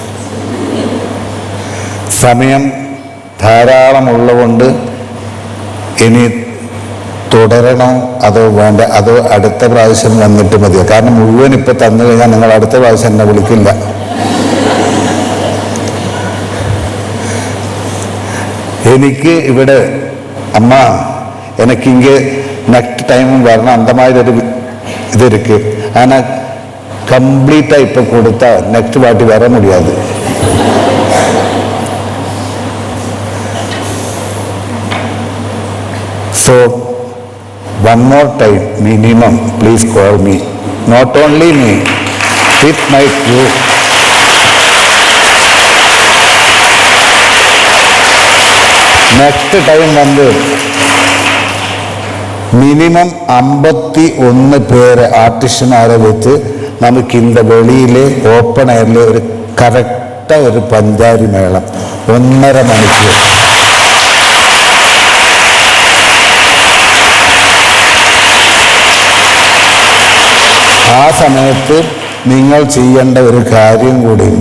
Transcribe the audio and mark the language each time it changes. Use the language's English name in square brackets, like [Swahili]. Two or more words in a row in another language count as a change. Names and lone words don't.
[Malayalam] സമയം ധാരാളമുള്ളതുകൊണ്ട് ഇനി തുടരണോ അതോ വേണ്ട, അതോ അടുത്ത പ്രാവശ്യം വന്നിട്ട് മതിയോ? കാരണം മുഴുവൻ ഇപ്പം തന്നു കഴിഞ്ഞാൽ നിങ്ങൾ അടുത്ത പ്രാവശ്യം എന്നെ വിളിക്കില്ല. എനിക്ക് ഇവിടെ അമ്മ എനിക്കിങ്ങ് [English] next time [Malayalam] വരണം അന്തമായൊരു ഇതിருக்கு. [Tamil] ஆனால் கம்ப்ளீட்டாக இப்போ கொடுத்தா நெக்ஸ்ட் வாட்டி வர முடியாது. [English] So one more time minimum please call me. Not only me, it might you. Next time [Malayalam] வந்து മിനിമം 51 പേര് ആർട്ടിസ്റ്റുമാരെ വെച്ച് നമുക്ക് இந்த വെളിയിലെ [English] open air [Malayalam] ഒരു കറക്റ്റ് ഒരു പഞ്ചാരി മേളം 1.5 മണിക്കൂർ. ആ സമയത്ത് നിങ്ങൾ ചെയ്യേണ്ട ഒരു കാര്യം കൂടിയുണ്ട്.